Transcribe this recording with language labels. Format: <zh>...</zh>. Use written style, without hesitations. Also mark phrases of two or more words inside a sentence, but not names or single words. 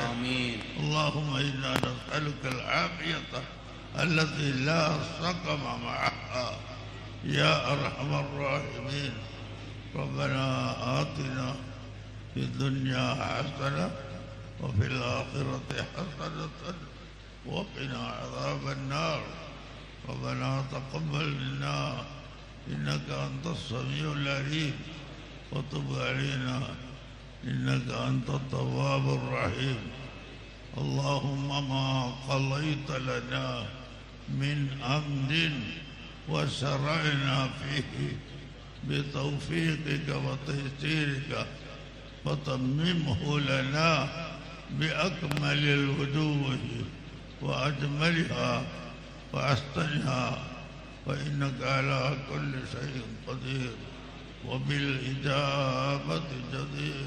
<ar>اللهم إنا نسألك العافية التي لا سقم معها يا أرحم الراحمين. ربنا آتنا في الدنيا حسنة وفي الآخرة حسنة وقنا عذاب النار. ربنا تقبل منا إنك أنت السميع العليم وتب علينا إنك أنت التواب الرحيم. اللهم ما قضيت لنا من أمر وشرعنا فيه بتوفيقك وتيسيرك فتممه لنا بأكمل الوجوه وأجملها وأحسنها وإنك على كل شيء قدير وبالإجابة جدير.</ar>